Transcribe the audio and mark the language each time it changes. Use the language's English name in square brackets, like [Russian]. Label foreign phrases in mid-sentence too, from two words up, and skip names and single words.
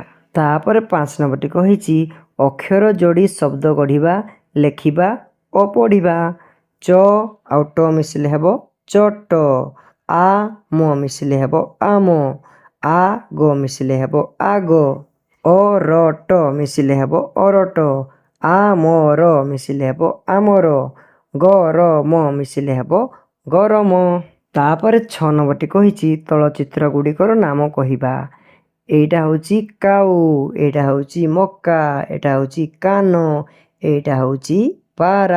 [Odia] ତାପରେ 5 ନମ୍ବରଟି କହିଛି ଅକ୍ଷର ଯୋଡ଼ି ଶବ୍ଦ ଗଢ଼ିବା, ଲେଖିବା ଆଉ ପଢ଼ିବା। ଚ ଆଉ ଟ ମିଶିଲେ ହେବ ଚଟ, ଆ ମ ମିଶିଲେ ହେବ ଆମ, ଆ ଗ ମିଶିଲେ ହେବ ଆଗ, ଅ ର ଟ ମିଶିଲେ ହେବ ଅରଟ, ଆ ମ ର ମିଶିଲେ ହେବ ଆମର, ଗ ର ମ ମିଶିଲେ ହେବ ଗରମ। ତାପରେ 6 ନମ୍ବରଟି କହିଛି ତଳ ଚିତ୍ର ଗୁଡ଼ିକର ନାମ କହିବା। ଏଇଟା ହେଉଛି କାଉ, ଏଇଟା ହେଉଛି ମକା, ଏଇଟା ହେଉଛି କାନ, ଏଇଟା ହେଉଛି ପାରା।